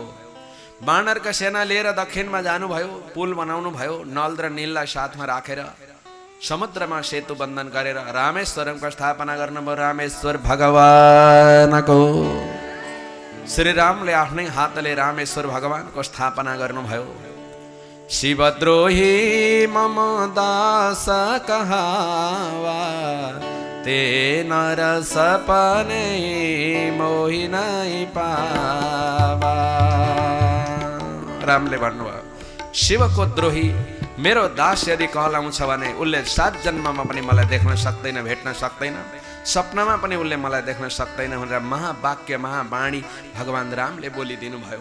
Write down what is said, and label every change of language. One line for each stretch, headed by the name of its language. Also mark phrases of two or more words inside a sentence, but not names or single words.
Nepali: बानरका सेना लिएर दक्षिणमा जानुभयो। पुल बनाउनु भयो। नल र नीललाई साथमा राखेर समुद्रमा सेतु बन्धन गरेर रामेश्वरमको स्थापना गर्नुभयो। रामेश्वर भगवानको, श्रीरामले आफ्नै हातले रामेश्वर भगवानको स्थापना गर्नुभयो।
Awadhi: शिवद्रोही मम दास कहावा, ते नर सपने मोहि नै पावा।
Nepali: रामले भन्नुभयो, शिवको द्रोही मेरो दास यदि कहलाउँछ भने उसले 7 जन्ममा पनि मलाई देख्न सक्दैन, भेट्न सक्दैन, सपनामा पनि उसले मलाई देख्न सक्दैन भनेर महावाक्य महावाणी भगवान रामले बोलिदिनु भयो।